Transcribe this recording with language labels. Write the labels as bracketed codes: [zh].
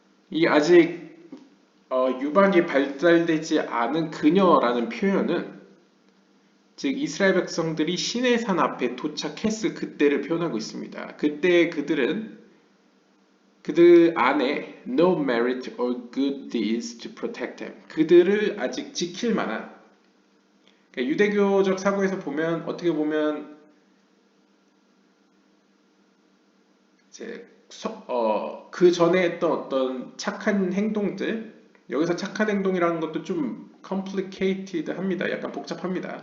[ko] 이 아직 유방이 발달되지 않은 그녀라는 표현은 즉 이스라엘 백성들이 시내산 앞에 도착했을 그때를 표현하고 있습니다. 그때 그들 안에 [en] no merit or good deeds to protect them. [ko] 그들을 아직 지킬 만한 그러니까 유대교적 사고에서 보면 어떻게 보면 이제 그 전에 했던 어떤 착한 행동들 여기서 착한 행동이라는 것도 좀 complicated 합니다. 약간 복잡합니다.